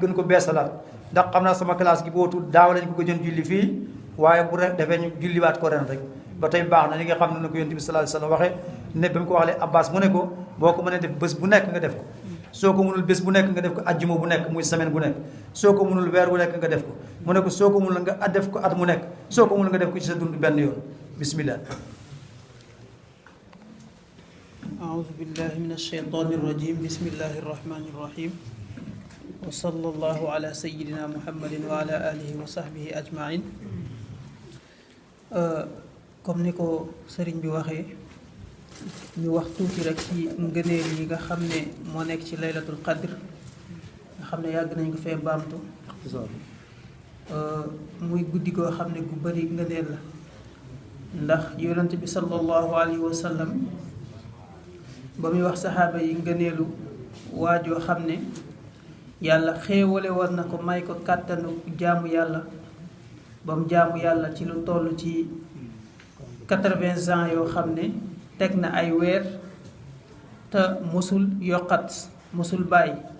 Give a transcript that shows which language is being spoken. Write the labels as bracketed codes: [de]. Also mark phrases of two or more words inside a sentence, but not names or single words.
[wo] gën ko beesalaat ndax xam naa sama classe gi bootul daaw lañ ko gëjoon julli fii waaye bu defee ñu julliwaat ko ren rek ba tey baax na li nga xam ne na ko yonent bi [ar] صلى الله عليه وسلم [wo] waxee ne ba mu ko waxlee Abbas mu ne ko boo ko mënee def bés bu nekk nga def ko soo ko mënul bés bu nekk nga def ko ajjuma bu nekk muy semaine bu nekk soo ko mënul weer bu nekk nga def ko mu ne ko soo ko mënul nga def ko at mu nekk soo ko mënul nga def ko ci sa dund benn yoon bismillah [ar] أعوذ بالله من الشيطان الرجيم بسم الله الرحمن الرحيم وصلى الله على سيدنا محمد وعلى آله وصحبه أجمعين [wo] comme ni ko sëriñ bi waxee ñu wax tuuti rek ci ngëneel yi nga xam ne moo nekk ci [ar] ليلة القدر [wo] nga xam ne yàgg nañ ko fee baamtu muy guddi goo xam ne gu bëri ngëneel la ndax yonent bi [ar] صلى الله عليه وسلم [wo] ba muy wax saxaaba yi ngëneelu waajoo xam ne yàlla xéewale war na ko may ko kàttanu jaamu yàlla ba mu jaamu yàlla ci lu toll ci 80 ans yoo xam ne teg na ay weer te mosul yokkat mosul bàyyi